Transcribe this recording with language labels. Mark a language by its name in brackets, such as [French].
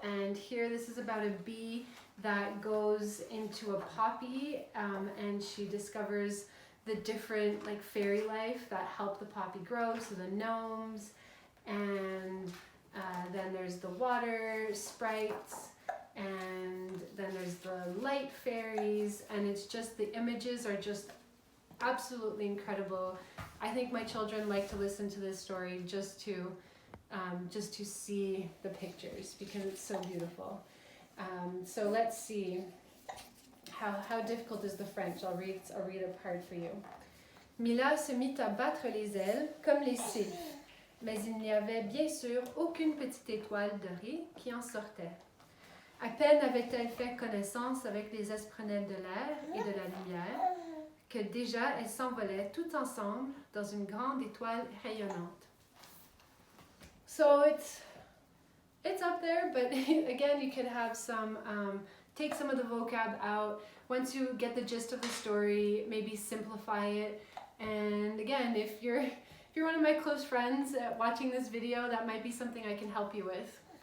[English] And here this is about a bee that goes into a poppy and she discovers the different fairy life that help the poppy grow, so the gnomes, and then there's the water sprites, and then there's the light fairies, and it's just, the images are just absolutely incredible. I think my children like to listen to this story just to see the pictures because it's so beautiful. So let's see, how difficult is the French? I'll read a part for you. [French] Mila se mit à battre les ailes comme les sylphes, mais il n'y avait bien sûr aucune petite étoile dorée qui en sortait. À peine avait-elle fait connaissance avec les esprunelles de l'air et de la lumière, que déjà elles s'envolaient toutes ensemble dans une grande étoile rayonnante. [English] So it's up there, but again, you could have some, take some of the vocab out. Once you get the gist of the story, maybe simplify it. And again, if you're one of my close friends watching this video, that might be something I can help you with.